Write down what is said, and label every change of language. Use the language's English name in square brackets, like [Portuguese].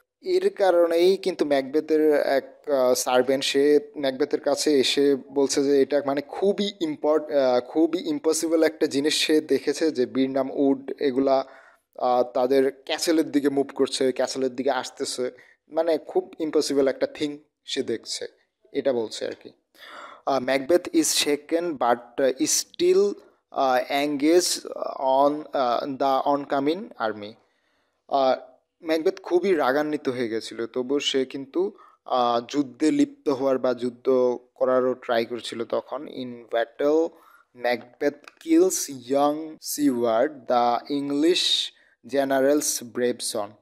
[Bangla] এর কারণেই কিন্তু ম্যাকবেথের এক সার্ভেন্ট সে ম্যাকবেথের কাছে এসে বলছে যে এটা মানে খুবই ইম্পসিবল একটা জিনিস সে দেখেছে, যে বীরনাম উড এগুলা তাদের ক্যাসেলের দিকে মুভ করছে, ক্যাসেলের দিকে আসতেছে, মানে খুব ইম্পসিবল একটা থিং সে দেখছে, এটা বলছে আর কি। [English] Macbeth is shaken but still engaged on the oncoming army. [Bangla] Macbeth খুবই রাগান্বিত হয়ে গেছিল, তবু সে কিন্তু যুদ্ধে লিপ্ত হওয়ার বা যুদ্ধ করারও ট্রাই করছিল তখন। [English] In battle Macbeth kills young Siward the English general's brave son.